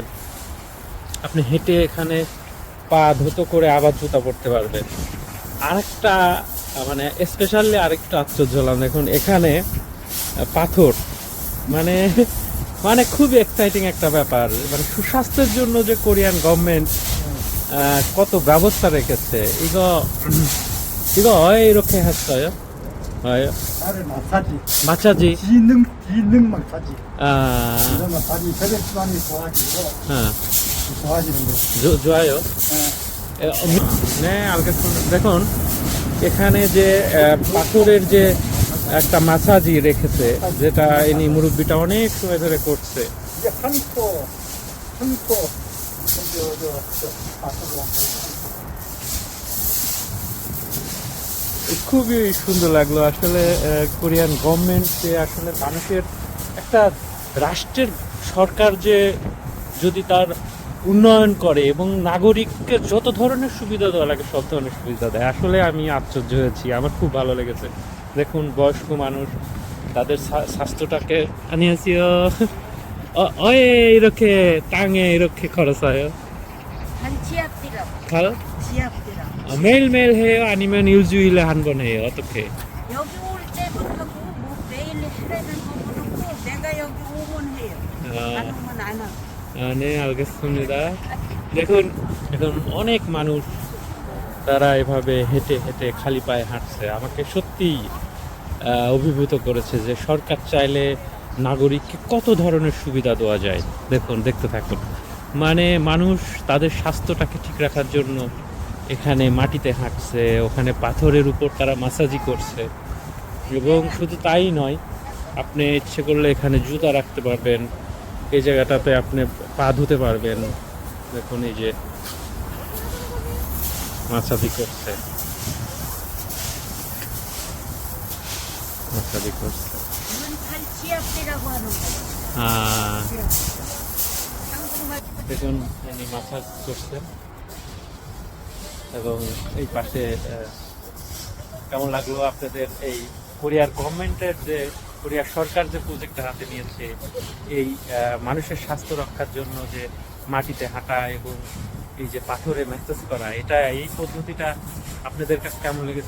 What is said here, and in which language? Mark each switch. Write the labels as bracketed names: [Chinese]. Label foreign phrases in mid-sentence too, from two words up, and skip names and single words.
[Bangla] আপনি হেঁটে এখানে পা ধুতো করে আবার জুতা পরতে পারবেন। আরেকটা মানে স্পেশালি আরেকটা আশ্চর্য হলাম, দেখুন এখানে পাথর, মানে মানে খুবই এক্সাইটিং একটা ব্যাপার। মানে সুস্বাস্থ্যের জন্য যে [English] Korean government [Bangla] কত ব্যবস্থা রেখেছে। [Korean] 이거 이렇게 했어요? 나를 마사지, 마사지. 기능 마사지. 아, 이런 마사지 혈액순환이 좋아지고 아, 좋아지는 거. 좋아요. 네, 알겠습니다. [Bangla] দেখুন এখানে যে পাথরের যে একটা মাসাজি রেখেছে, যেটা ইনি মুরব্বিটা অনেক সময় ধরে করছে। [Korean] 이게 한코 저 마사지. [Bangla] খুবই সুন্দর লাগলো আসলে। [English] Korean government [Bangla] যে আসলে মানুষের একটা রাষ্ট্রের সরকার যে যদি তার উন্নয়ন করে এবং নাগরিককে যত ধরনের সুবিধা দেওয়া লাগে সব ধরনের সুবিধা দেয়। আসলে আমি আশ্চর্য হয়েছি, আমার খুব ভালো লেগেছে। দেখুন বয়স্ক মানুষ তাদের স্বাস্থ্যটাকে আনিয়েছি [Korean] 이렇게 땅에 이렇게 걸어서요. 한 지압디라고. 가요? 지압디라고. 매일매일 해요? 아니면 일주일에 한 번 해요? 어떻게? 여기 올 때부터 뭐 매일 하라는 거 그렇고 내가 여기 오면 해요. 안 오면 안 하고. 네, 알겠습니다. [Bangla] দেখুন এখন অনেক মানুষ তারা এভাবে হেঁটে হেঁটে খালি পায়ে হাঁটছে। আমাকে সত্যিই অভিভূত করেছে যে সরকার চাইলে নাগরিককে কত ধরনের সুবিধা দেওয়া যায়। দেখুন, দেখতে থাকুন। মানে মানুষ তাদের স্বাস্থ্যটাকে ঠিক রাখার জন্য এখানে মাটিতে হাঁটছে, ওখানে পাথরের উপর তারা মাসাজি করছে। এবং শুধু তাই নয়, আপনি ইচ্ছে করলে এখানে জুতা রাখতে পারবেন, এই জায়গাটাতে আপনি পা ধুতে পারবেন। দেখুন এই যে মাসাজি করছে, মাসাজি করছে। [Korean] 이건 살 지압디라고 하는 거예요. 한국말 [Bangla] দেখুন উনি মাসাজ করছেন। এবং এই পাশে কেমন লাগলো আপনাদের এই কোরিয়ার গভর্নমেন্টের যে কোরিয়ার সরকার যে প্রজেক্টটা হাতে নিয়েছে এই মানুষের স্বাস্থ্য রক্ষার জন্য, যে মাটিতে হাঁটা এবং এই যে পাথরে ম্যাসাজ করা, এটা এই পদ্ধতিটা আপনাদের কাছে কেমন লেগেছে?